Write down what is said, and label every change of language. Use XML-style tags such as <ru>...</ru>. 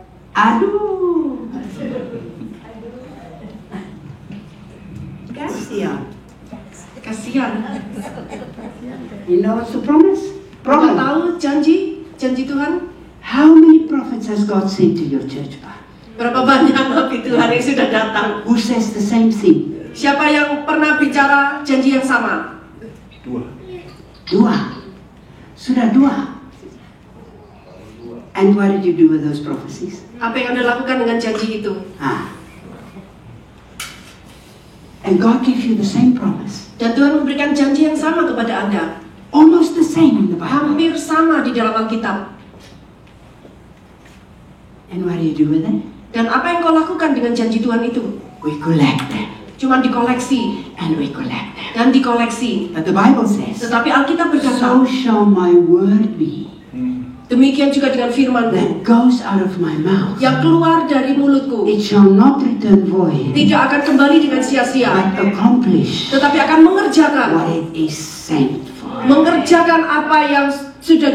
<id>Aduh, kasihan. Kasihan.</id> <en>You know what's the promise?</en> <id>Kau</id> <en>Problem.</en> <id>tahu janji Tuhan?</id> <en>How many prophets has God sent to your church?</en> <id>Berapa banyak nabi Tuhan yang sudah datang?</id> <en>Who says the same thing?</en> <id>Siapa yang pernah bicara janji yang sama? Dua. Sudah dua.</id> <en>And what did you do with those prophecies?</en> <id>Apa yang Anda lakukan dengan janji itu?</id> <en>And God gives you the same promise.</en> <id>Dan Tuhan memberikan janji yang sama kepada Anda.</id> <en>Almost the same in the Bible.</en> <id>Hampir sama di dalam Alkitab.</id> <en>And what do you do with it?</en> <id>Dan apa yang kau lakukan dengan janji Tuhan itu?</id> <en>We collect them.</en> <id>Cuma dikoleksi</id> <en>And we collect them.</en> <id>dan dikoleksi.</id> <en>But the Bible says,</en> <id>Tetapi Alkitab berkata,</id> <en>so shall my word be</en> <id>demikian juga dengan firman-Mu</id> <en>that goes out of my mouth.</en> <id>yang keluar dari mulutku,</id> <en>It shall not return void,</en> <id>tidak akan kembali dengan sia-sia,</id> <en>but accomplish</en> <id>tetapi akan mengerjakan</id> <en>what it is sent for.</en> <id>mengerjakan apa yang sudah</id>